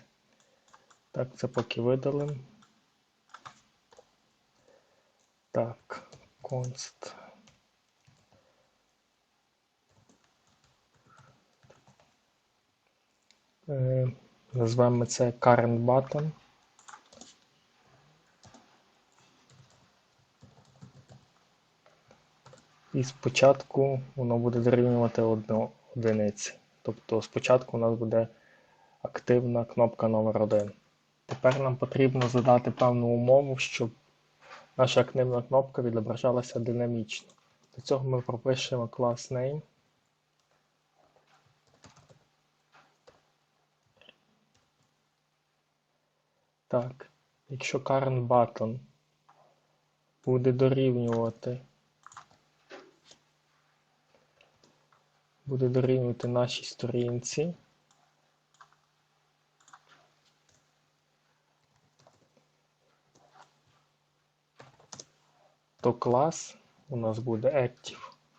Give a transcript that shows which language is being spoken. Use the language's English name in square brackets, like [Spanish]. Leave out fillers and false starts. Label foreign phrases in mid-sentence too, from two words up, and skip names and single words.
[Ukrainian] Так, це поки видалимо. Так, const. Назвемо це [English] current button. [Ukrainian] І спочатку воно буде дорівнювати одиниці. Тобто спочатку у нас буде активна кнопка номер 1. Тепер нам потрібно задати певну умову, щоб наша активна кнопка відображалася динамічно. Для цього ми пропишемо клас name. Так, якщо [English] current button [Ukrainian] буде дорівнювати нашій сторінці, то клас у нас буде active.